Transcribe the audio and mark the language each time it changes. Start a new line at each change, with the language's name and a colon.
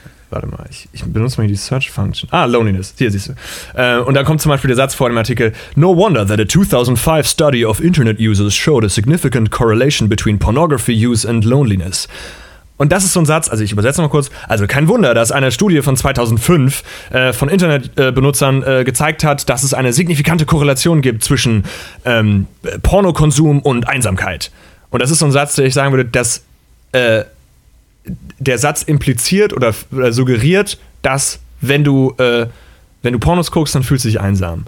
German: Warte mal, ich benutze mal hier die Search-Function. Ah, Loneliness, hier siehst du. Und da kommt zum Beispiel der Satz vor dem Artikel.
English: No wonder that a 2005 study of internet users showed a significant correlation between pornography use and loneliness.
German: Und das ist so ein Satz, also ich übersetze mal kurz. Also kein Wunder, dass eine Studie von 2005 von Internetbenutzern gezeigt hat, dass es eine signifikante Korrelation gibt zwischen Pornokonsum und Einsamkeit. Und das ist so ein Satz, der ich sagen würde, dass der Satz impliziert oder suggeriert, dass wenn du Pornos guckst, dann fühlst du dich einsam.